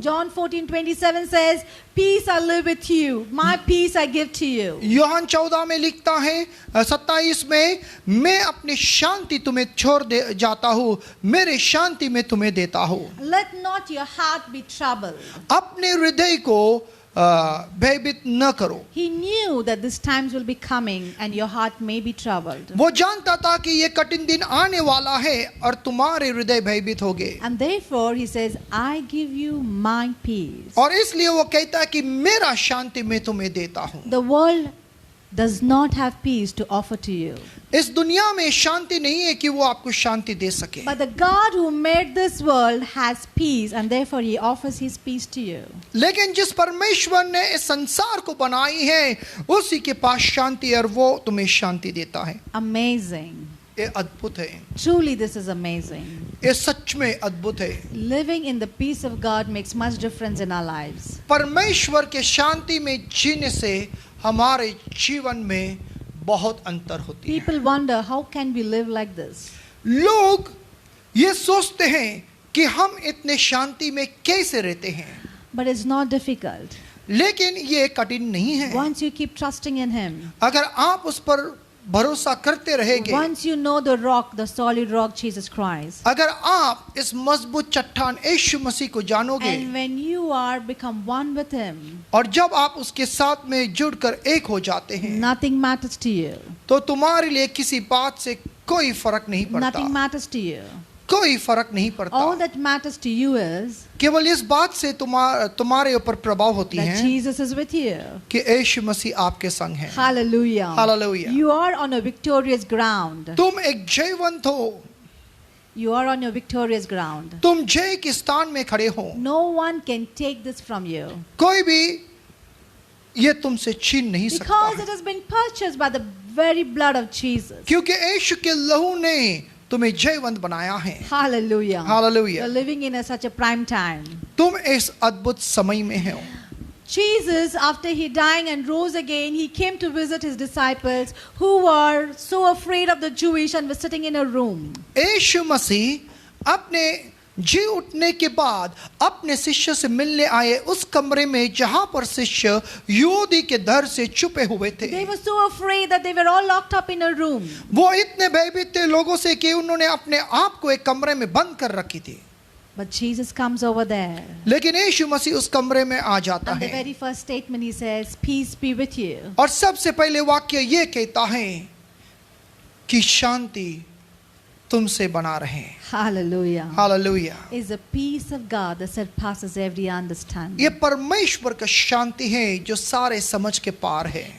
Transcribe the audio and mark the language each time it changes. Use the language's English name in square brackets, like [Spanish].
[English] John 14:27 says, "Peace I live with you, my peace I give to you." [Hindi] यूहन्ना 14 में लिखता है 27 में, मैं अपनी शांति तुम्हें छोड़ दे जाता हूँ, मेरे शांति में तुम्हें देता हूँ. [English] Let not your heart be troubled. [Hindi] अपने हृदय को भयभीत न करो. [English] He knew that these times will be coming and your heart may be troubled. [Hindi] वो जानता था कि ये कठिन दिन आने वाला है और तुम्हारे हृदय भयभीत होंगे. [English] And therefore he says, "I give you my peace." [Hindi] और इसलिए वो कहता है कि मेरा शांति मैं तुम्हें देता हूँ. [English] The world does not have peace to offer to you. [Hindi] इस दुनिया में शांति नहीं है कि वो आपको शांति दे सके, [English] But the God who made this world has peace, and therefore He offers His peace to you. [Hindi] लेकिन जिस परमेश्वर ने इस संसार को बनाई है उसी के पास शांति है और वो तुम्हें शांति देता है। [English] Amazing. [Hindi] ये अद्भुत है, [English] Truly, this is amazing. [Hindi] ये सच में अद्भुत है। [English] Living in the peace of God makes much difference in our lives. [Hindi] परमेश्वर के शांति में जीने से हमारे जीवन में बहुत अंतर होती है। [English] People wonder, how can we live like this? [Hindi] लोग ये सोचते हैं कि हम इतने शांति में कैसे रहते हैं, [English] But it's not difficult. [Hindi] लेकिन ये कठिन नहीं है। [English] Once you keep trusting in Him, [Hindi] अगर आप उस पर भरोसा करते रहेंगे, [English] once you know the rock, the solid rock, Jesus Christ, [Hindi] अगर आप इस मजबूत चट्टान यीशु मसीह को जानोगे [English] and when you are become one with Him, [Hindi] और जब आप उसके साथ में जुड़कर एक हो जाते हैं, [English] nothing matters to you. [Hindi] तो तुम्हारे लिए किसी बात से कोई फर्क नहीं पड़ता, [English] Nothing matters to you. [Hindi] कोई फर्क नहीं पड़ता। [English] All that matters to you is [Hindi] केवल इस बात से तुम्हारे ऊपर प्रभाव होती [English] that [Hindi] है [English] Jesus is with you. [Hindi] कि यीशु मसीह आपके संग है। [English] Hallelujah. Hallelujah. You are on a victorious ground. [Hindi] तुम एक जयवंत हो, [English] You are on your victorious ground. [Hindi] तुम जय के स्थान में खड़े हो, [English] No one can take this from you [Hindi] कोई भी ये तुमसे छीन नहीं सकता [English] because [Hindi] है। [English] it has been purchased by the very blood of Jesus. [Hindi] क्योंकि यीशु के लहू ने तुम्हें जयवंत बनाया है। [English] Hallelujah. Hallelujah. You're living in such a prime time. [Hindi] तुम इस अद्भुत समय में हो। [English] Jesus, after He dying and rose again, He came to visit His disciples who were so afraid of the Jewish and were sitting in a room. [Hindi] यीशु मसीह अपने जी उठने के बाद अपने शिष्य से मिलने आए उस कमरे में जहां पर शिष्य यहूदी के डर से छुपे हुए थे। [English] They were so afraid that they were all locked up in a room. [Hindi] वो इतने भयभीत थे लोगों से कि उन्होंने अपने आप को एक कमरे में बंद कर रखी थी। [English] But Jesus comes over there. [Hindi] लेकिन यीशु मसीह उस कमरे में आ जाता [English] And the [Hindi] है [English] very first statement He says, peace be with you. [Hindi] और सबसे पहले वाक्य ये कहता है कि शांति तुमसे बना रहे। [English] Hallelujah. [Hindi] Hallelujah. [English] Is the peace of God that surpasses every understanding. [Hindi] ये परमेश्वर का शांति है जो सारे समझ के पार है।